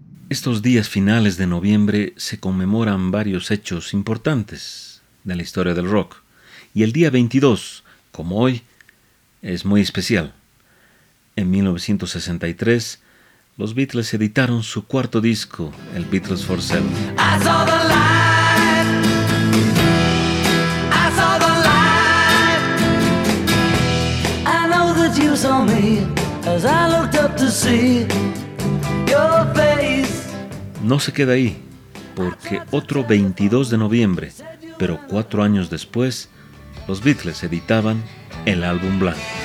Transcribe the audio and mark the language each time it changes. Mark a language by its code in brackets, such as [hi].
[es] Estos días finales de noviembre se conmemoran varios hechos importantes de la historia del rock. Y el día 22, como hoy, es muy especial. En 1963, los Beatles editaron su cuarto disco, el Beatles for Sale. [en] I saw the light. I know that you saw me as I looked up to see your face. [es] No se queda ahí, porque otro 22 de noviembre, pero 4 años después, los Beatles editaban el álbum blanco.